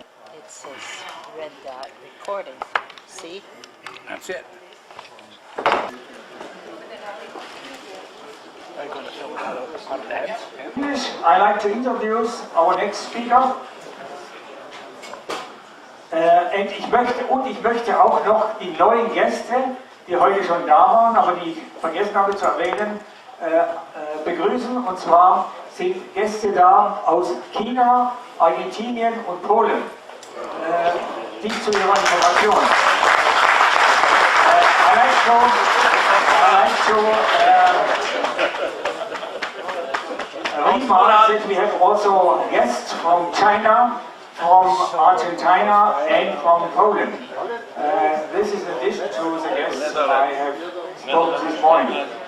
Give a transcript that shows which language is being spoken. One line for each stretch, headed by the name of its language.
English: It says red dot recording. See? That's it. I'd like to introduce our next speaker.
German: Ich möchte auch noch die neuen Gäste, die heute schon da waren, aber die ich vergessen habe zu erwähnen, begrüßen. Und zwar sind Gäste da aus China, Argentinien und Polen. Dies zu ihrer Information.
English: I like to remark that we have also guests from China, from Argentina and from Poland. This is in addition to the guests I have spoken this morning.